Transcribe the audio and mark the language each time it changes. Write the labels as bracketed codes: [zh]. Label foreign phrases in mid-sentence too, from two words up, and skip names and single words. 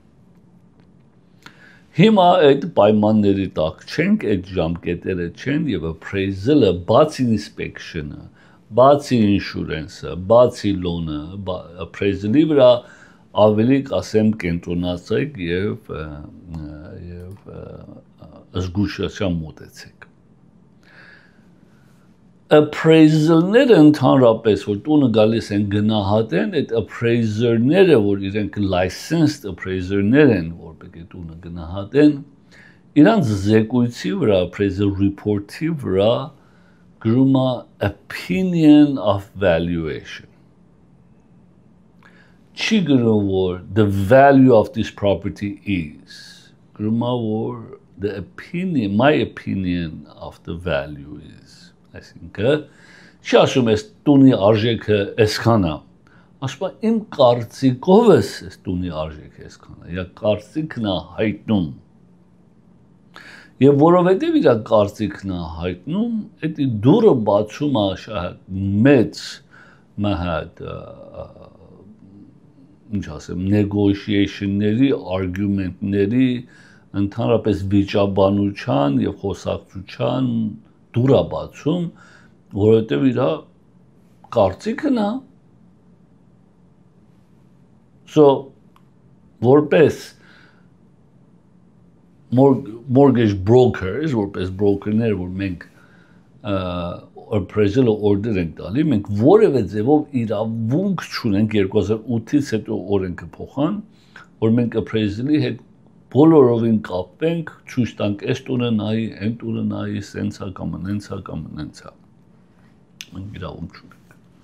[hy] Հիմա այդ պայմանների տակ չենք, այդ ժամկետերը չեն եւ [en] appraisal-ը [hy] բացի inspection-ը բացի ինշուրենսը, բացի լոնը, appraisal-ի վրա ավելի կասեմ կենտրոնացեք եւ զգուշությամբ մոտեցեք։ appraiser-ները ընդհանրապես որ տունը գալիս են գնահատեն, այդ appraiser-ները, որ իրենք [en] licensed appraiser- [hy] ներ են, որ պետք է տունը գնահատեն, իրանց զեկույցի վրա, [en] appraisal report- [hy] ի վրա գրում է [en] opinion of valuation։ [hy] Չի գրում որ [en] the value of this property is, [hy] գրում է որ [en] the opinion, my opinion of the value is, [hy] այսինքն չի ասում ես տունի արժեքը այսքան է, ասում է իմ կարծիքով ես տունի արժեքը այսքան է, یا կարծիքն է հայտնում։ Եվ որովհետև իր կարծիքն է հայտնում, այդ դուրը բացում է շատ մեծ մահատ ինչ ասեմ, negotiation-ների, argument-ների, ընդհանրապես վիճաբանության եւ խոսակցության դուր է բացում, որովհետև իր կարծիքն է։ So, որպես [en] mortgage brokers, [hy] որպես broker-ներ, որ մենք appraisal-ը order ենք տալի, մենք որևէ ձևով իրավունք չունենք 2008-ից հետո օրենքը փոխան, որ մենք appraisal-ի հետ բոլորովին կապենք, ցույց տանք, այս տունը նայի, այն տունը նայի, սենցա կամ նենցա կամ նենցա։ Մենք իրավունք չունենք։